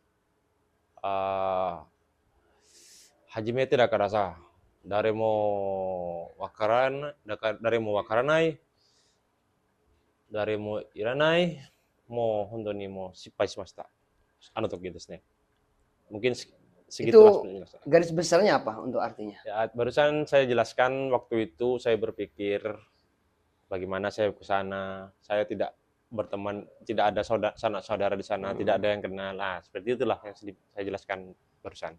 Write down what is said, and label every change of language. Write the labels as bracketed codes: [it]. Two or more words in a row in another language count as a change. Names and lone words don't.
[ja] 初めてだからさ、誰もわからない、誰もいらない、もう本当にもう失敗しました。あの時ですね。 [id] Mungkin segitulah penjelasan. Garis besarnya apa untuk artinya? Ya, barusan saya jelaskan waktu itu saya berpikir bagaimana saya ke sana. Saya tidak berteman, tidak ada saudara di sana, tidak ada yang kenal. Seperti itulah yang saya jelaskan barusan.